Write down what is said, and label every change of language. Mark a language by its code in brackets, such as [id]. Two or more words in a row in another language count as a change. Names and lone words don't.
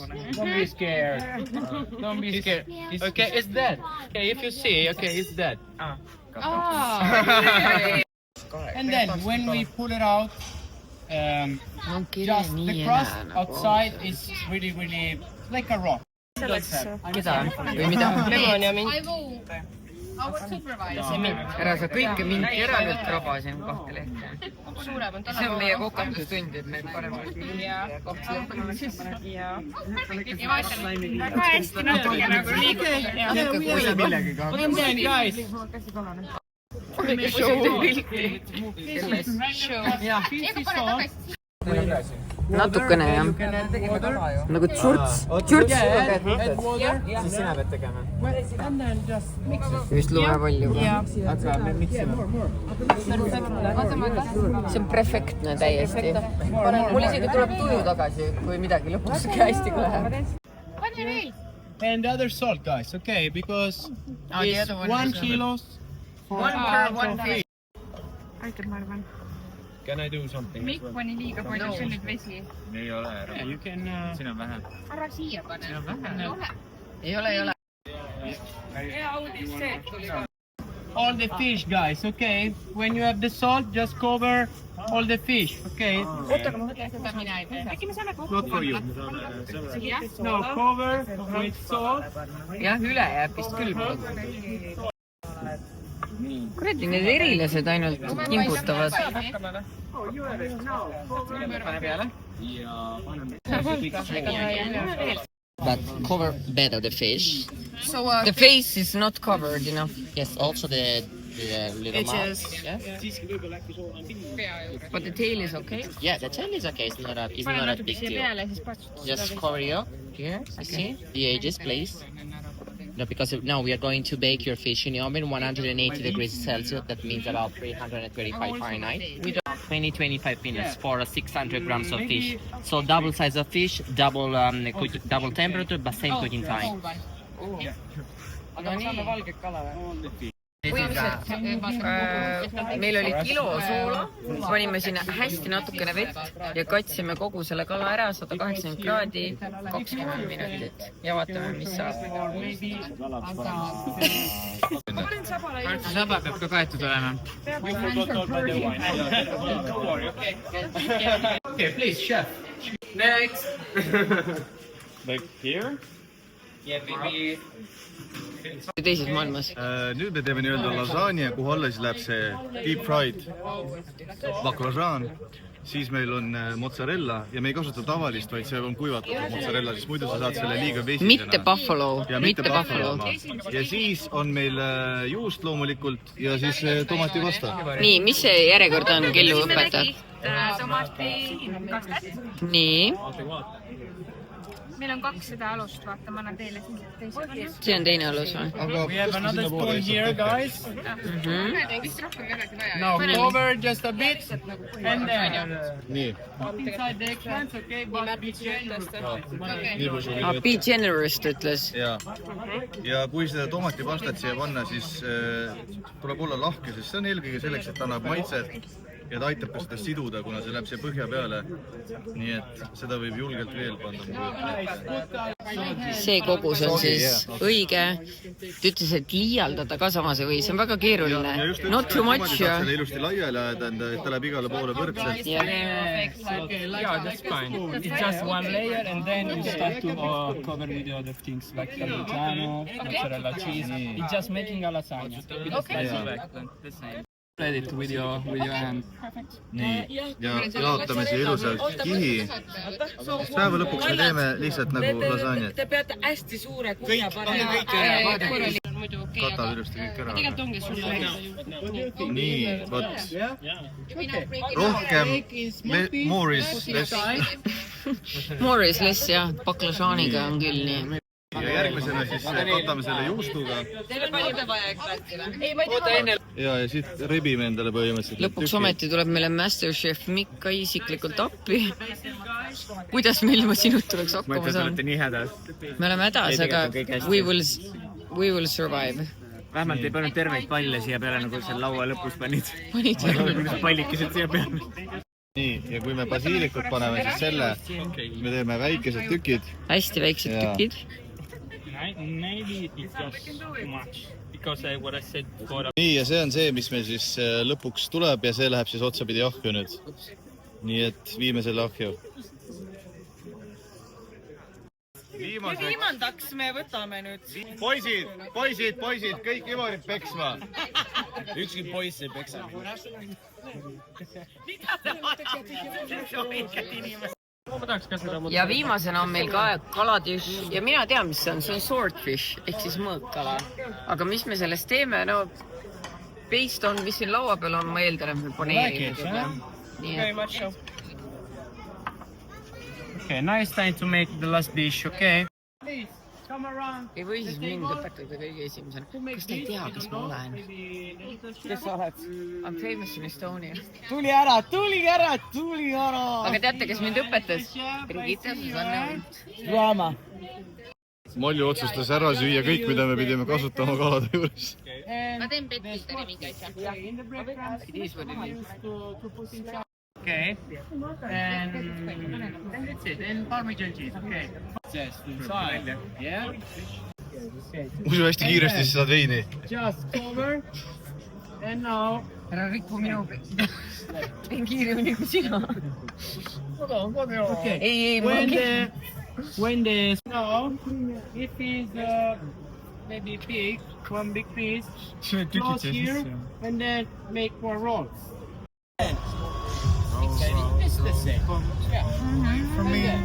[en] Don't be scared. Don't be scared. Okay, it's dead. Okay, if you see, okay, it's dead. And then when we pull it out, just the crust outside is really like a rock. [et] Keda? Või mida? Lemon ja mint. Ära sa kõike minti ära nüüd krabasin 2 lehte. See on meie kokatustund, et me parem 2 lehte. Väga hästi natuke nagu liigub. [en] And then guys, [et] Natukene jah. Nagu tšurts. Tšurts. Siis sina pead tegema. Vist lume palju. Aga me miksime. See on perfektne täiesti. Mul isegi tuleb tuju tagasi, kui midagi lõpuks hästi läheb. [en] and the other salt, guys, okay, because it's 1 kilo for 1 fish. [et] Aitab, ma arvan. [en] Can I do something? [et] Mikk pani liiga palju, see on nüüd vesi. Ei ole ära. [en] Yeah, you can. [et] Siin on vähe. Ära siia pane. Siin on vähe. Ei ole. Hea uudis see, et tuli ka. [en] All the fish, guys, okay? When you have the salt, just cover all the fish, okay? [et] Oota, aga ma mõtlen seda mina ei tee. Äkki me saame kokku? [en] Not for you. [et] Jah? [en] No, cover with salt. [et] Jah, üle jääb vist küll. Kuradi, need erilased ainult kimbutavad. Pane peale. [en] But cover better the fish. So the face is not covered enough. Yes, also the little mouth. Yeah? But the tail is okay. Yeah, the tail is okay. It's not a big deal. Just cover you here. You see the edges, please. No, because now we are going to bake your fish in the oven 180 degrees Celsius. That means about 335 Fahrenheit. With 20-25 minutes for 600 grams of fish. So double size of fish, double temperature, but same cooking time. [et] Aga me saame valget kala või? Meil oli kilo soola, panime sinna hästi natukene vett ja katsime kogu selle kala ära 180 kraadi 20 minutit ja vaatame, mis saab. Saba peab ka kaetud olema. [en] Okay, please, chef. Next. Like here? [et] teises maailmas . Nüüd me teeme nii-öelda lasagne, kuhu alla siis läheb see [en] deep fried [et] baklažaan. Siis meil on mozzarella ja me ei kasuta tavalist, vaid see on kuivatatud mozzarella, siis muidu sa saad selle liiga vesisena. mitte buffalo , Ja mitte buffalo . Ja siis on meil juust loomulikult ja siis tomatipasta. nii , mis see järjekord on , Kellu õpetab ? tomati , 2 tätt . nii , meil on 2 seda alust , vaata , ma annan teile siis teise . see on teine alus või ? [en] We have another spoon here, guys. [et] vist rohkem ei olegi vaja . [en] Now cover just a bit and then [et] Nii, [en] put inside the eggplants, okay? But be generous. [et] nii palju kui [en] Be generous [et] , ta ütles . ja kui seda tomatipastat siia panna, siis tuleb olla lahke, sest see on eelkõige selleks, et ta annab maitset ja ta aitab ka seda siduda, kuna see läheb siia põhja peale. Nii et seda võib julgelt veel panna . see kogus on siis õige . ta ütles , et liialdada ka samas ei või , see on väga keeruline . [en] Not too much ja [et] selle ilusti laiali ajada, et ta läheb igale poole võrdselt. [en] Yeah, that's fine. It's just one layer and then you start to cover with the other things like parmigiano, mozzarella cheese. It's just making a lasagna. Okay. Spread it with your hand. [et] Nii, ja jaotame siia ilusalt kihi. Sest päeva lõpuks me teeme lihtsalt nagu lasagnet. Te peate hästi suure kuhja panema . Katab ilusti kõik ära. tegelikult ongi sulle . Nii, võt. Rohkem, [en] more is less. more is less [et] jah , baklažaaniga on küll nii . Ja järgmisena siis katame selle juustuga. Ja siit rebime endale põhimõtteliselt . lõpuks ometi tuleb meile Masterchef Mikk ka isiklikult appi . kuidas me ilma sinut tuleks hakkama saanud ? nii hädas. me oleme hädas , aga [en] we will survive . [et] Vähemalt ei pannud terveid palle siia peale, nagu seal laua lõpus panid. panid jah ? Pallikesed siia peale. Nii, ja kui me basiilikut paneme, siis selle me teeme väikesed tükid. hästi väiksed tükid . [en] Maybe it's just too much because what I said before. [et] Nii, ja see on see, mis meil siis lõpuks tuleb ja see läheb siis otsapidi ahju nüüd. Nii et viime selle ahju. viimandaks me võtame nüüd . Poisid, kõik Ivarid peksma. Ükski poiss ei peksa . ja viimasena on meil ka kalatüš ja mina tean , mis see on swordfish ehk siis mõõkkala . aga mis me sellest teeme , no [en] based on [et] , mis siin laua peal on , ma eeldan , et me paneerime . nii et [en] Okay, now it's time to make the last dish, okay? Please, come around. [et] ei või siis mind õpetada kõige esimesena . kas te ei tea , kes ma olen ? kes sa oled ? [en] I m famous in Estonia . [et] Tuli ära! aga teate , kes mind õpetas ? Brigitte Susanne Ult . Drama. Molju otsustas ära süüa kõik, mida me pidime kasutama kalade juures. ma teen pettitele mingi asja . [en] Okay, and that's it. And Parmesan cheese, okay. Just inside, yeah. [et] Usu hästi kiiresti, siis saad veini. [en] Just cover. And now. [et] ära rikku minu teen kiiremini kui sina . [en] Okay. [et] ei , [en] when the now, if is maybe big, one big piece, close here, and then make more rolls. It's the same. Yeah. For me.